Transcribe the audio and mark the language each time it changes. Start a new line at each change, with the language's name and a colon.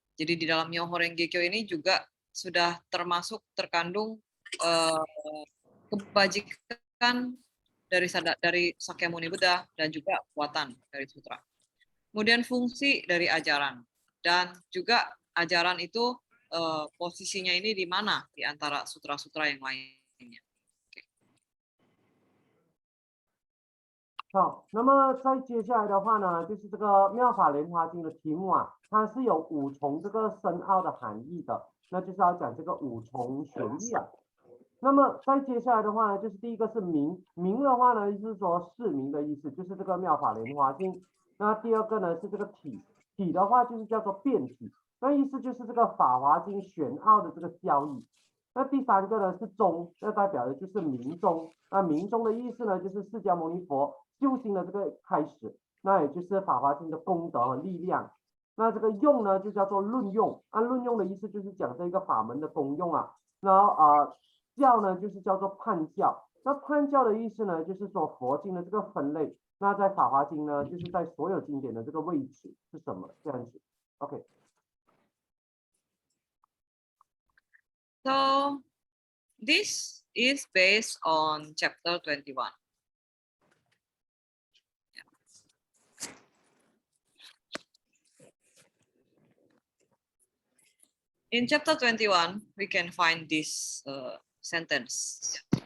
Indonesian: Jadi di dalam Myoho Renge Kyo ini juga sudah terkandung kebajikan dari Sakyamuni Buddha dan juga kekuatan dari sutra. Kemudian fungsi dari ajaran dan juga ajaran itu posisinya ini di mana di antara sutra-sutra yang lainnya.
Chinese: 好，那么再接下来的话呢，就是这个《妙法莲华经》的题目啊，它是有5重这个深奥的含义的，那就是要讲这个5重玄义啊。那么再接下来的话呢，就是第一个是明，明的话呢，就是说释明的意思，就是这个妙法莲华经。那第二个呢是这个体，体的话就是叫做辩体，那意思就是这个法华经玄奥的这个教义。那第3个呢是中，那代表的就是明宗。那明宗的意思呢，就是释迦牟尼佛修行的这个开始，那也就是法华经的功德和力量。那这个用呢，就叫做论用，按论用的意思就是讲这个法门的功用啊。然后教呢就是叫做判教，那判教的意思呢，就是说佛经的这个分类。那在法华经呢，就是在所有经典的这个位置是什么这样子 ？OK。
English: So this is based on chapter 21. In chapter 21, we can find this sentence.